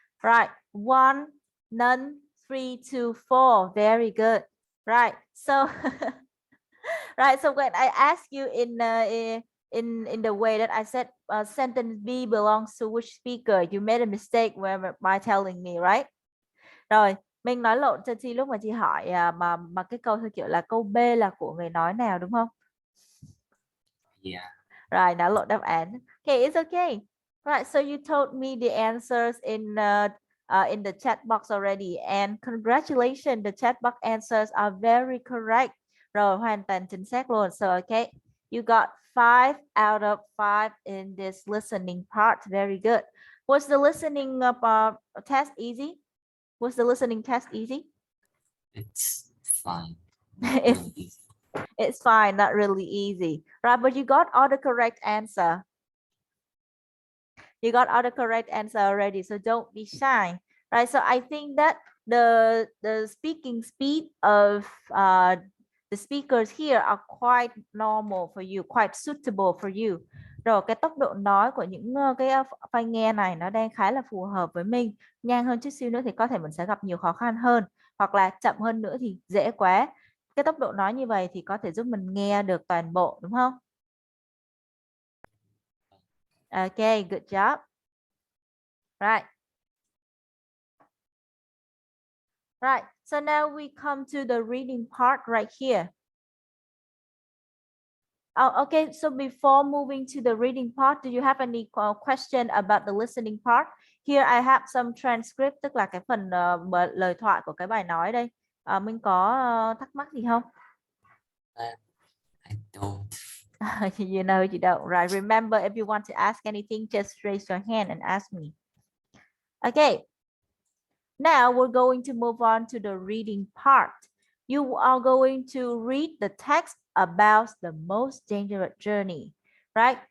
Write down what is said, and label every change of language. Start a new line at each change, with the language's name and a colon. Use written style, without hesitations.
English: Right. 1, none, 3, 2, 4. Very good. Right. So right. So when I ask you in the way that I said sentence B belongs to which speaker, you made a mistake by telling me, right?
Vietnamese: Rồi, mình nói lộn cho Chi lúc mà chị hỏi mà cái câu theo kiểu là câu B là của người nói nào đúng không?
English: Yeah.
Vietnamese: Rồi, nói lộn đáp án.
English: Okay, it's okay. Right, so you told me the answers in the chat box already, and congratulations, the chat box answers are very correct.
Vietnamese: Rồi, hoàn toàn chính xác luôn.
English: So, okay, you got 5 out of 5 in this listening part. Very good. Was the listening test easy? Was the listening test easy? It's fine. It's, Really easy. it's fine, not really easy. Right, but you got all the correct answer. You got all the correct answer already, so don't be shy. Right, so I think that the speaking speed of the speakers here are quite normal for you, quite suitable for you.
Vietnamese: Rồi cái tốc độ nói của những cái file nghe này nó đang khá là phù hợp với mình. Nhanh hơn chút xíu nữa thì có thể mình sẽ gặp nhiều khó khăn hơn, hoặc là chậm hơn nữa thì dễ quá. Cái tốc độ nói như vậy thì có thể giúp mình nghe được toàn bộ, đúng không?
English: Okay, good job. Right. Right, so now we come to the reading part right here. Oh, okay, so before moving to the reading part, do you have any question about the listening part? Here I have some transcript,
Vietnamese: tức là cái phần lời thoại của cái bài nói đây. Mình có thắc mắc gì không?
English: I don't. You know you don't, right? Remember, if you want to ask anything, just raise your hand and ask me. Okay. Now we're going to move on to the reading part. You are going to read the text about the most dangerous journey, right?